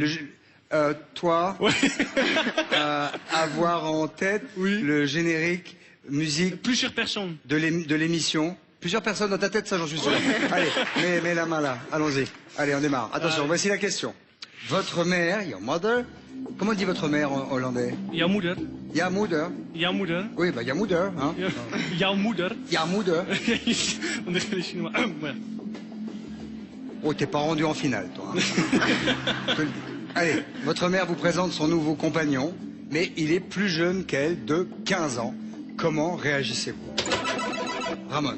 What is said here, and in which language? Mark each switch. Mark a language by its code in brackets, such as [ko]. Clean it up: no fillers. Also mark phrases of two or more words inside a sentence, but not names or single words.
[fr] Toi, avoir en tête le générique, musique Plusieurs personnes. de l'émission. Plusieurs personnes dans ta tête, ça j'en suis sûr. Allez, mets la main là, allons-y. Allez, on démarre. Attention, voici la question. Votre mère, [en] your mother, [fr] comment on dit votre mère en hollandais? [nl] Jouw moeder. Ja moeder. Jouw moeder. [fr] Oui, bah [nl] ja moeder. [fr] Hein. [nl] Jouw moeder. Ja moeder. [fr] On dirait les Chinois. Ouais. Oh, t'es pas rendu en finale, toi. Hein. Je te le dis. Allez, votre mère vous présente son nouveau compagnon, mais il est plus jeune qu'elle de 15 ans. Comment réagissez-vous? Ramon.